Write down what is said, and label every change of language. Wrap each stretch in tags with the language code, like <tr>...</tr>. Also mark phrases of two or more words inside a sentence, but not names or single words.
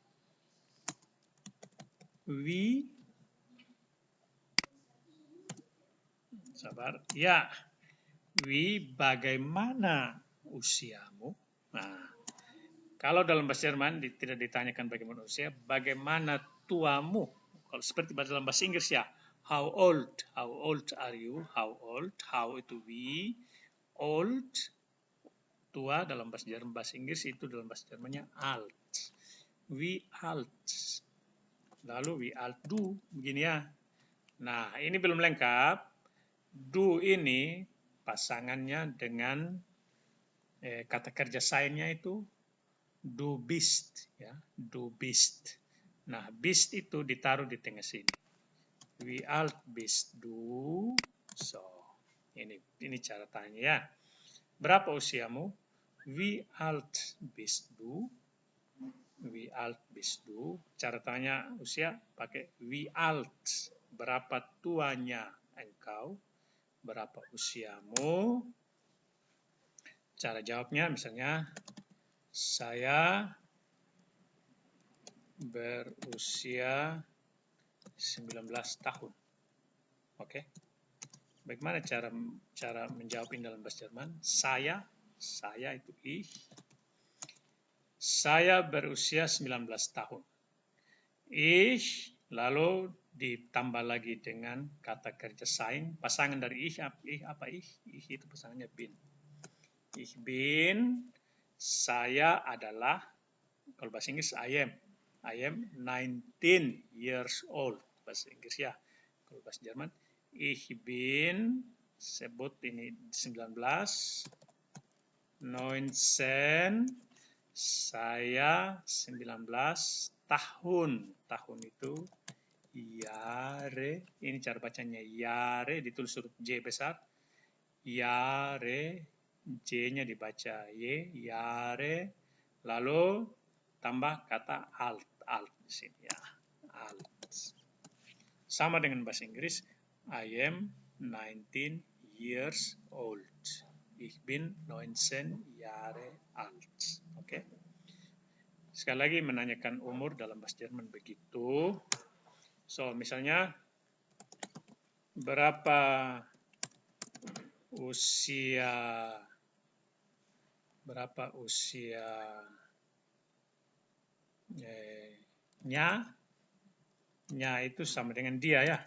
<id>Wie, sabar, ya. Wie, bagaimana usiamu? Nah, kalau dalam bahasa Jerman tidak ditanyakan bagaimana usia, bagaimana tuamu? Kalau seperti dalam bahasa Inggris ya,</id> <en>how old are you? How old?</en> <id>How itu wie, old, tua dalam bahasa Jerman, bahasa Inggris itu dalam bahasa Jermannya alt.</id> <de>Wie alt. Lalu wie alt du,</de> <id>begini ya. Nah, ini belum lengkap. Du ini pasangannya dengan kata kerja sainnya itu</id> <de>du bist,</de> <id>ya,</id> <de>du bist.</de> <id>Nah, bist itu ditaruh di tengah sini.</id> <de>Wie alt bist du?</de> <id>So, ini cara tanya ya. Berapa usiamu?</id> <de>Wie alt bist du? Wie alt bist du?</de> <id>Cara tanya usia pakai</id> <de>wie alt.</de> <id>Berapa tuanya engkau? Berapa usiamu? Cara jawabnya misalnya, saya berusia 19 tahun. Oke. Bagaimana cara menjawab ini dalam bahasa Jerman? Saya itu ich. Saya berusia 19 tahun. Ich, lalu ditambah lagi dengan kata kerja sein. Pasangan dari ich apa ich? Ich itu pasangannya bin.</id> <de>Ich bin,</de> <id>saya adalah, kalau bahasa Inggris</id> <en>I am 19 years old.</en> <id>Bahasa Inggris ya. Kalau bahasa Jerman,</id> <de>ich bin,</de> <id>sebut ini 19, 19, saya 19 tahun. Tahun itu Jahre. Ini cara bacanya Jahre, ditulis huruf J besar. Jahre, J-nya dibaca Y, Jahre. Lalu tambah kata alt di sini ya. Alt. Sama dengan bahasa Inggris,</id> <en>I am 19 years old.</en> <de>Ich bin 19 Jahre alt.</de> <id>Oke. Sekali lagi menanyakan umur dalam bahasa Jerman begitu. So, misalnya berapa usianya? Nya itu sama dengan dia ya.</id>